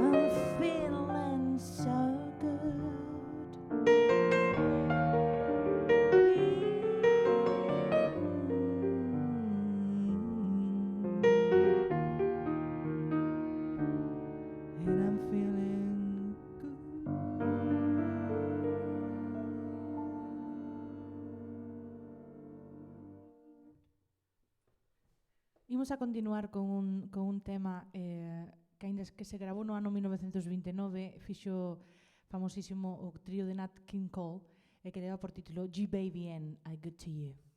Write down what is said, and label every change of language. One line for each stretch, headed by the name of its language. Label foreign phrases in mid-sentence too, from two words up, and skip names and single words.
English: I'm feeling so good. And I'm feeling good.
Galician: Imos a continuar con un tema que ainda que se grabou no ano 1929, fixo famosísimo o trío de Nat King Cole e que leva por título G-Baby and I Good To You.